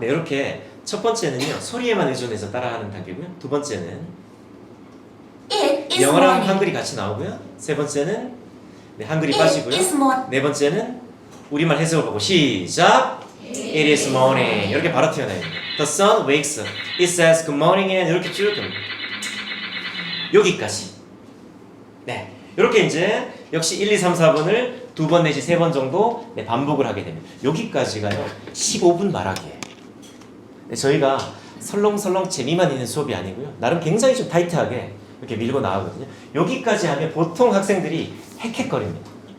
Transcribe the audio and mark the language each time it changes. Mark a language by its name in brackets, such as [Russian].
[Korean] 네, 이렇게 첫 번째는요 소리에만 의존해서 따라하는 단계고요. 두 번째는 [English] It is [Korean] 영어랑 [English] morning. [Korean] 한글이 같이 나오고요. 세 번째는 한글이 [English] It [Korean] 빠지고요. [English] is morning. [Korean] 네 번째는 우리말 해석을 보고 시작. [English] It is morning. [Korean] 이렇게 바로 튀어나와요. [English] The sun wakes up. It says good morning and [Korean] 이렇게 쭉 갑니다. 여기까지. 네, 이렇게 이제 역시 1, 2, 3, 4번을 2번 내지 3번 정도 반복을 하게 됩니다. 여기까지가요 15분 말하기예요. 네, 저희가 설렁설렁 재미만 있는 수업이 아니고요. 나름 굉장히 좀 타이트하게 이렇게 밀고 나가거든요. 여기까지 하면 보통 학생들이 헥헥거립니다.